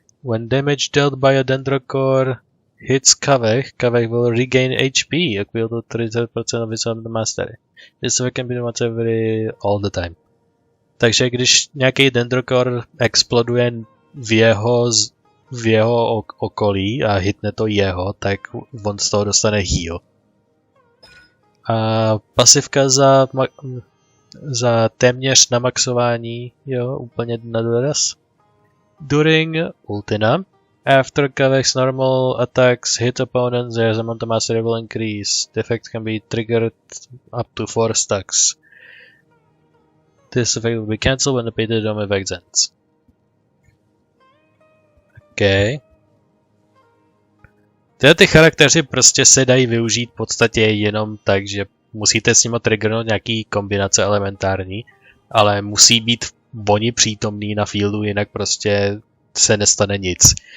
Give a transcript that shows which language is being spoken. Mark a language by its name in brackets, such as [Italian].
[English] When damage dealt by a dendrocore hits Kaveh, Kaveh will regain HP, equal to 30% of its own mastery. This can be all the time. [Czech] Takže když nějaký dendrocore exploduje v jeho okolí a hitne to jeho, tak on z toho dostane heal. A pasivka za téměř na maxování, jo, úplně na doraz. [English] During ultina, after Kaveh's normal attacks hit opponents, their amount of mastery will increase. The effect can be triggered up to 4 stacks. This effect will be cancelled when the painted dome effect ends. OK. [Czech] Ty charaktery prostě se dají využít v podstatě jenom tak, že musíte s nimi triggernout nějaký kombinace elementární, ale musí být oni přítomný na fieldu, jinak prostě se nestane nic.